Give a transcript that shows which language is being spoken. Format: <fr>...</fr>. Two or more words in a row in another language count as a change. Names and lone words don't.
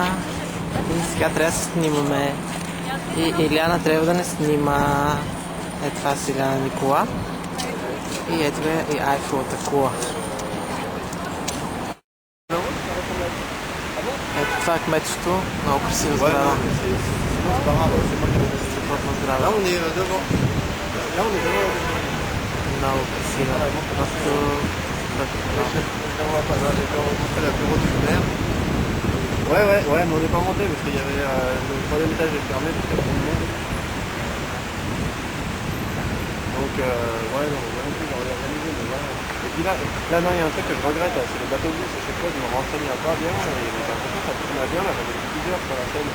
<bg>И сега трябва да се снимаме. И Иляна трябва да не снима. Ето това е Иляна Никола. И ето е и Айфеловата кула. Ето това е кметството. Много красива сграда. Страхотна сграда.</bg> <fr>Là, on est devant. Là, on est devant.</fr> <bg>Много красива. Просто...</bg> <fr>Là, on va pas là, j'ai pas rencontré la bureau du maire. Ouais, mais on n'est pas monté parce qu'il y avait le troisième étage est fermé parce qu'il y a trop de monde. Donc, ouais, non, non plus, on est organisé, mais voilà. Et puis là, non, il y a un truc que je regrette, c'est les bateaux bus. À chaque fois, je me renseigne pas bien et j'ai l'impression que ça tourne bien, là, j'avais plusieurs sur la scène.</fr>